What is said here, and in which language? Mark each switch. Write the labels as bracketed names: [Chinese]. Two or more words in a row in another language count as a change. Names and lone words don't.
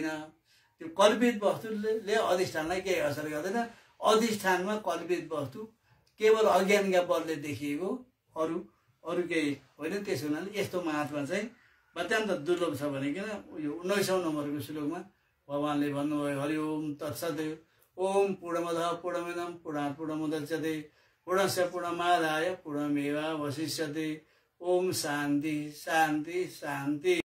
[Nepali] त्यो कल्पित वस्तुले अधिष्ठानलाई केही असर गर्दैन। अधिष्ठानमा कल्पित वस्तु केवल अज्ञानका बलले देखिएको, अरू केही होइन। त्यसो हुनाले यस्तो महात्मा चाहिँ अत्यन्त दुर्लभ छ भनिकन यो 19औं नम्बरको श्लोकमा भगवानले भन्नुभयो। [Sanskrit] हरि ओम तत्सत्। ओम पूर्णमदः पूर्णमिदं पूर्णात् पूर्णमुदच्यते पूर्णस्य पूर्णमादाय पूर्णमेवावशिष्यते। ओम शान्ति शान्ति शान्ति।